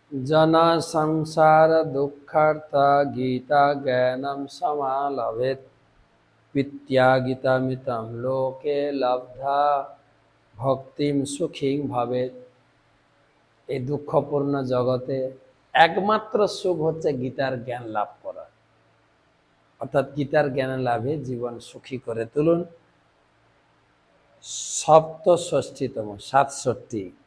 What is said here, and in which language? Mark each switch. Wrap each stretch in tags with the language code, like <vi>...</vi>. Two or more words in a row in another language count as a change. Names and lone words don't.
<sa>जना संसार दुःखार्ता गीता ज्ञानम समालभेत विद्या गीतामितम लोके लब्धा ভক্তিম সুখীং ভাবেত।</sa> <bn>এই দুঃখপূর্ণ জগতে একমাত্র সুখ হচ্ছে গীতার জ্ঞান লাভ করা, অর্থাৎ গীতার জ্ঞান লাভে জীবন সুখী করে তুলুন। সপ্তষষ্ঠীতম 67।</bn>